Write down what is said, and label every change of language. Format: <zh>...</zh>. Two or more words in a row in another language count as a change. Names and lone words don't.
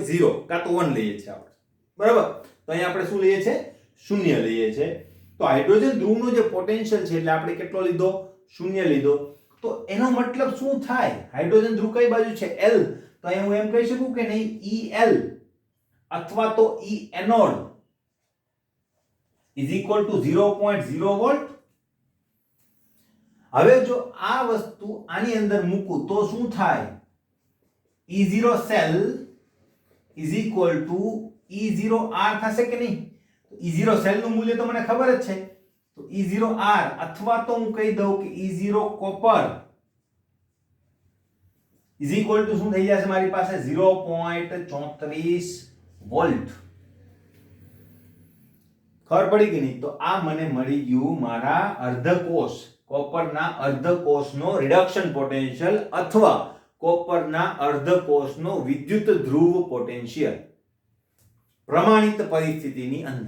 <gu>0 કાં તો 1 લઈએ છીએ આપણે. બરાબર, તો અહીંયા આપણે શું લઈએ છીએ? 0 લઈએ છીએ. તો હાઇડ્રોજન ધ્રુવનો જે પોટેન્શિયલ છે એટલે આપણે કેટલો લીધો? 0 લીધો. તો એનો મતલબ શું થાય? હાઇડ્રોજન ધ્રુવ કઈ બાજુ છે? L. તો અહીં હું એમ કહી શકું કે નહીં EL અથવા તો E એનોડ</gu> <en>is equal to</en> <gu>0.0 વોલ્ટ. હવે જો આ વસ્તુ આની અંદર મૂકું તો શું થાય? E0 સેલ</gu> <en>is equal to</en> <gu>E0R થશે કે નહીં? E0 સેલ નું મૂલ્ય તો મને ખબર જ છે, તો E0R અથવા તો હું કહી દઉં કે E0 કોપર</gu> <en>is equal to</en> <gu>શું થઈ જશે મારી પાસે? 0.34 વોલ્ટ. ખબર પડી કે નહીં? તો આ મને મળી ગયું મારા અર્ધકોષ, કોપરના અર્ધકોષનો રિડક્શન પોટેન્શિયલ અથવા કોપરના અર્ધકોષનો વિદ્યુત ધ્રુવ પોટેન્શિયલ પ્રમાણિત પરિસ્થિતિની અંદર.</gu>